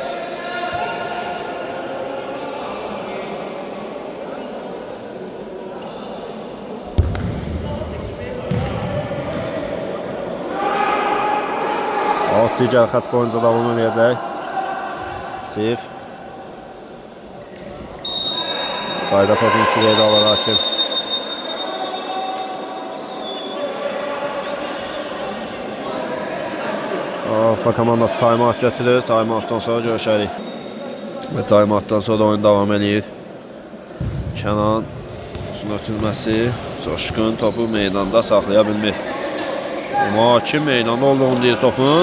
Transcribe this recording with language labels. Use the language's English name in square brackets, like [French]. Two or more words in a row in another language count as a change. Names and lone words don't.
[Azerbaijani] Digər xət boyunca davam edəcək. Sif. Qayda pozunçu qeydə alır hakim. Alfa komandası time-out götürür. Time-outdan sonra görüşərik. Və time-outdan sonra oyun davam edir. Kənan uzun ötürməsi. Coşqun topu meydanda saxlaya bilmir. Hakim meydanda olduğunu deyir topun.